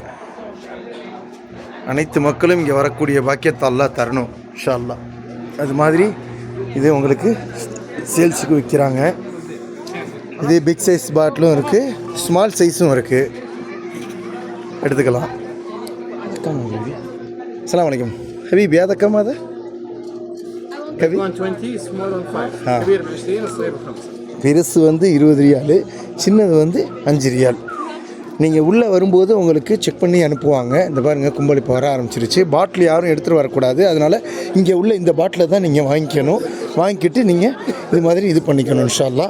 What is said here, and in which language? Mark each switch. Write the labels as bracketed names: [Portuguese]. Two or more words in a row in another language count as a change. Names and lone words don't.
[Tamil] அனைத்து மக்களும் இங்கே வரக்கூடிய பாக்கியத்தை அல்லாஹ் தரணும் [Arabic] إن شاء الله. [Tamil] அது மாதிரி இது உங்களுக்கு சேல்ஸுக்கு விற்கிறாங்க. இது [English] big size [Tamil] பாட்டிலும் இருக்குது, [English] small size [Tamil] இருக்குது, எடுத்துக்கலாம். [Arabic] السلام عليكم حبيب. هذا كم هذا؟ 120 [English] small on [Arabic] 5 كبير ب 20 الصغير ب 5. [Tamil] பெருசு வந்து 20 ரியால், சின்னது வந்து 5 ரியால். நீங்கள் உள்ளே வரும்போது உங்களுக்கு செக் பண்ணி அனுப்புவாங்க. இந்த பாருங்கள், கும்பல் இப்போ வர ஆரம்பிச்சிருச்சு. பாட்டில் யாரும் எடுத்துகிட்டு வரக்கூடாது. அதனால் இங்கே உள்ள இந்த பாட்டிலை தான் நீங்கள் வாங்கிக்கணும். வாங்கிக்கிட்டு நீங்கள் இது மாதிரி இது பண்ணிக்கணும் [Arabic] إن شاء الله.